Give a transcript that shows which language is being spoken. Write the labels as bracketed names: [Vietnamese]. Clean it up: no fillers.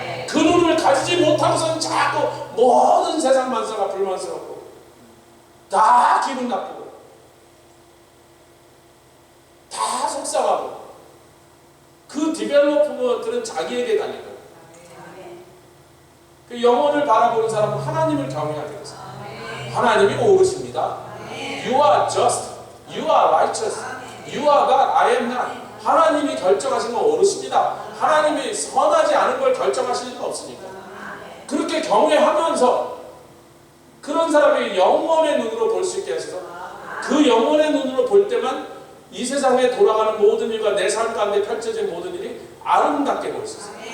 [Korean] 그 눈을 가지지 못하고서는 자꾸 모든 세상 만사가 불만스럽고 다 기분 나쁘고 다 속상하고, 그 디벨롭먼트는 자기에게 달린 거예요. 그 영혼을 바라보는 사람은 하나님을 경외하게 돼서 하나님이 옳으십니다. [English] You are just, you are righteous, you are God, I am not. [Korean] 하나님이 결정하신 건 옳으십니다. 하나님이 선하지 않은 걸 결정하실 리는 없으니까. 그렇게 경외하면서 그런 사람이 영혼의 눈으로 볼 수 있게 하셔서 그 영혼의 눈으로 볼 때만 이 세상에 돌아가는 모든 일과 내 삶 가운데 펼쳐진 모든 일이 아름답게 보일 수 있어요.